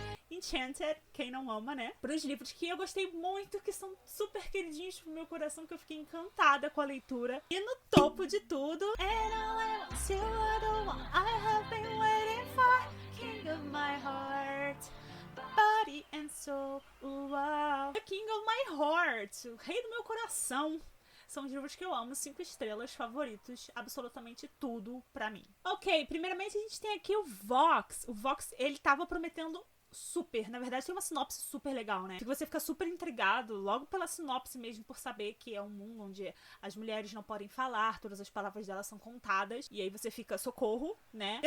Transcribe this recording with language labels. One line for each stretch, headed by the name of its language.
Portuguese: Enchanted, quem não ama, né? Para os livros que eu gostei muito, que são super queridinhos pro meu coração, que eu fiquei encantada com a leitura. E no topo de tudo,
English: And all I want, you are the one I have been waiting for, King of my heart, body and soul, wow. The King of my heart,
Portuguese: o rei do meu coração. São os livros que eu amo, 5 estrelas, favoritos, absolutamente tudo pra mim. Ok, primeiramente a gente tem aqui o Vox. O Vox, ele tava prometendo super, na verdade tem uma sinopse super legal, né? Que você fica super intrigado logo pela sinopse mesmo, por saber que é um mundo onde as mulheres não podem falar, todas as palavras delas são contadas, e aí você fica, socorro, né?